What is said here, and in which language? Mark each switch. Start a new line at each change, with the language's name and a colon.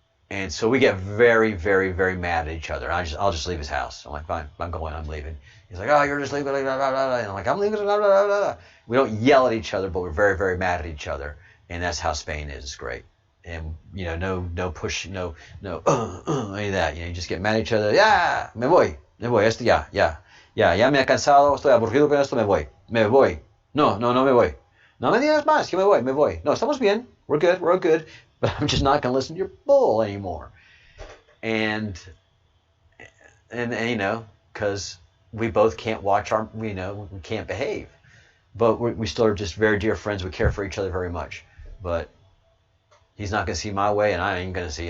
English: And so we get very, very, very mad at each other. I'll just leave his house. I'm like, fine, I'm going, I'm leaving. He's like, oh, you're just leaving, blah, blah, blah, blah. And I'm like, I'm leaving, blah, blah, blah, blah. We don't yell at each other, but we're very, very mad at each other. And that's how Spain is. It's great. And, no push, no, any of that. You just get mad at each other.
Spanish: Ya, me voy, esto ya me ha cansado, estoy aburrido con esto, me voy. No, me voy. No me digas más, que me voy. No, estamos bien.
English: We're good. But I'm just not going to listen to your bull anymore. And because we both can't watch we can't behave. But we still are just very dear friends. We care for each other very much. But he's not going to see my way, and I ain't going to see.